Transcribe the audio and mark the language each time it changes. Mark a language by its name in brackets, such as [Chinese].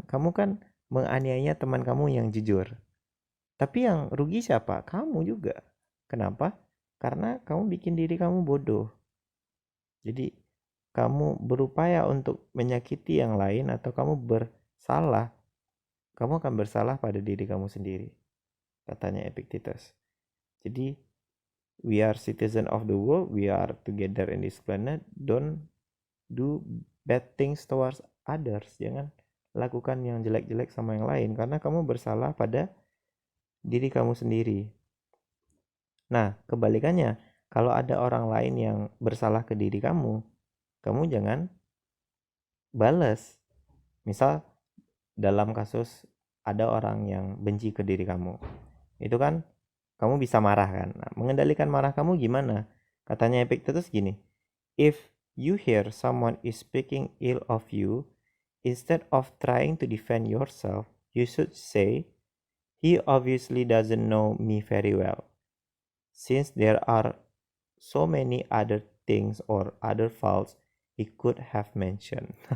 [Indonesian] Kamu kan menganiaya teman kamu yang jujur, tapi yang rugi siapa? Kamu juga. Kenapa? Karena kamu bikin diri kamu bodoh. Jadi kamu berupaya untuk menyakiti yang lain atau kamu bersalah, kamu akan bersalah pada diri kamu sendiri, katanya Epictetus. Jadi [English] we are citizen of the world, we are together in this planet, don't do bad things towards others. [Indonesian] Jangan lakukan yang jelek-jelek sama yang lain, karena kamu bersalah pada diri kamu sendiri. Nah, kebalikannya, kalau ada orang lain yang bersalah ke diri kamu, kamu jangan balas. Misal dalam kasus ada orang yang benci ke diri kamu, itu kan kamu bisa marah kan. Nah, mengendalikan marah kamu gimana? Katanya Epictetus gini, [English] if you hear someone is speaking ill of you, instead of trying to defend yourself, you should say, he obviously doesn't know me very well, since there are so many other things or other faults he could have mentioned.